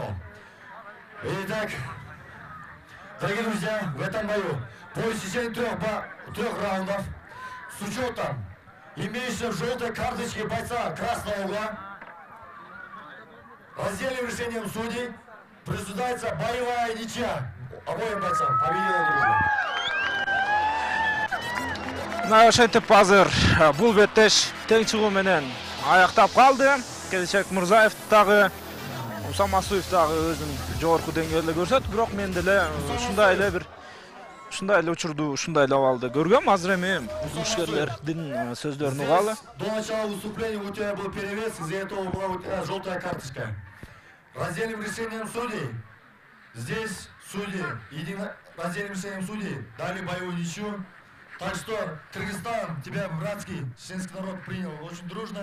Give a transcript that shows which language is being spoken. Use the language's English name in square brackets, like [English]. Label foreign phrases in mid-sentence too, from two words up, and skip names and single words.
[Russian] Итак, дорогие друзья, в этом бою по истечении трех раундов с учетом имеющейся желтой карточки бойца красного угла раздельным решением судей присуждается боевая ничья обоим бойцам. Победила дружба. [Kyrgyz] Ошентип азыр бул беттеш тең чыгуу менен аяктап калды. Келечек Мурзаев дагы Усам Масуев дагы өзүн жогорку деңгээлде көрсөтүп, бирок мен деле ушундай эле учурду, ушундай эле абалды көргөм. Азыр эми мушкерлердин сөздөрүн угалы. [Russian] До начала выступления у тебя был перевес, из-за этого была у тебя желтая карточка. Раздельным решением судей, здесь судьи, раздельным решением судей дали боевую ничью. Так что Кыргызстан, тебя, братский, чеченский народ принял очень дружно.